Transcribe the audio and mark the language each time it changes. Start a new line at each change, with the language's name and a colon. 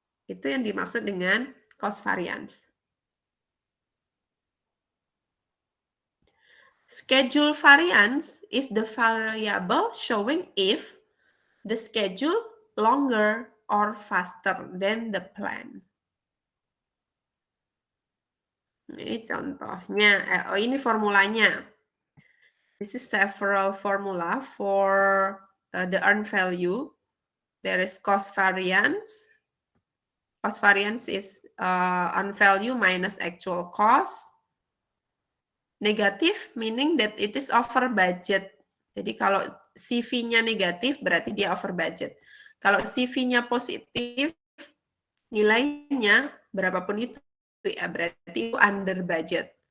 Indonesian: Itu yang dimaksud dengan cost variance.
English: Schedule variance is the variable showing if the schedule longer or faster than the plan.
Indonesian: Ini contohnya, ini formulanya.
English: This is several formula for the earned value. There is cost variance. Cost variance is earned value minus actual cost. Negatif meaning that it is over budget.
Indonesian: Jadi kalau CV-nya negatif berarti dia over budget. Kalau CV-nya positif, nilainya berapapun itu ya berarti itu under budget.